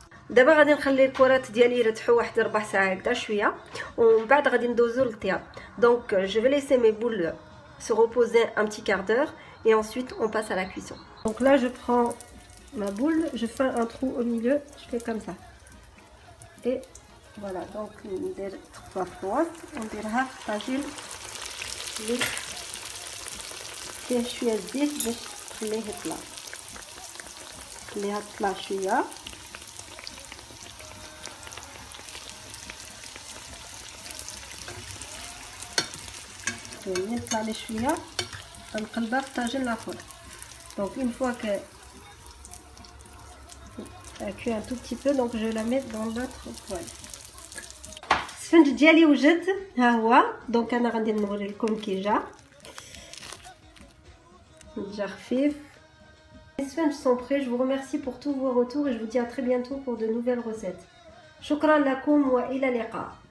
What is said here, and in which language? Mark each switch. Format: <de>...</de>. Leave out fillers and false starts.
<ar>دابا غادي نخلي الكرات ديالي يرتاحوا واحد 4 ساعات هكذا شويه ومن بعد غادي ندوزو للطياب.</ar> <fr>Donc je vais laisser mes boules se reposer un petit quart d'heure et ensuite on passe à la cuisson. Donc là je prends ma boule, je fais un trou au milieu, je fais comme ça. Et voilà, donc</fr> <ar>ندير 3 فواص ونديرها في طاجين اللي فيه شويه زيت باش تخليه يطلع. خليها تطلع شويه ملي يطلع لي شويه غنقلبها في الطاجين الاخر.</ar> <fr>Donc une fois que ça cuit un tout petit peu, donc je la mets dans l'autre poêle.</fr> <ar>السفنج ديالي وجد ها هو. دونك انا غادي نوري لكم كي جا خفيف.</ar> <fr>Les sphinges sont prêts. Je vous remercie pour tous vos retours et je vous dis à très bientôt pour de nouvelles recettes.</fr> <ar>شكرا لكم وإلى اللقاء.</ar>